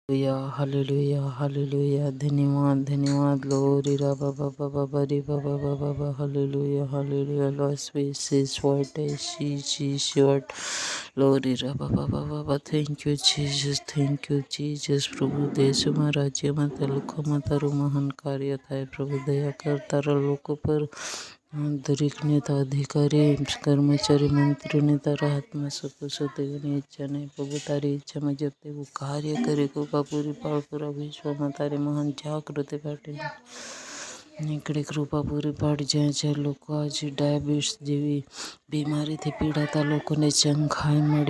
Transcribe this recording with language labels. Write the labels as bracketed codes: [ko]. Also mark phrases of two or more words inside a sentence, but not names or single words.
[hi] हालेलुया हालेलुया धन्यवाद धन्यवाद [gu] glory ra ba ba ba ba ba ri ba ba ba ba ba [en] hallelujah hallelujah Lord space is what I see short [gu] glory ra ba ba ba ba ba [en] thank you Jesus [gu] પ્રભુ દેશમાં રાજ્યમાં તાલુકામાં તારું મહાન કાર્ય થાય પ્રભુ દયા કર તારા લોકો પર દરેક નેતા અધિકારી કર્મચારી મંત્રીઓને તારા હાથમાં સોંપો તેઓની ઈચ્છા નહીં પ્રભુ તારી ઈચ્છા મુજબ તેવું કાર્ય કરે કૃપા પૂરી પાડ પૂરા વિશ્વમાં તારી મહાન જાગૃતિ ફાટી નીકળે કૃપા પૂરી પાડ જ્યાં લોકો આજે ડાયાબિટીસ જેવી બીમારીથી પીડાતા લોકોને ચંખાઈ મળે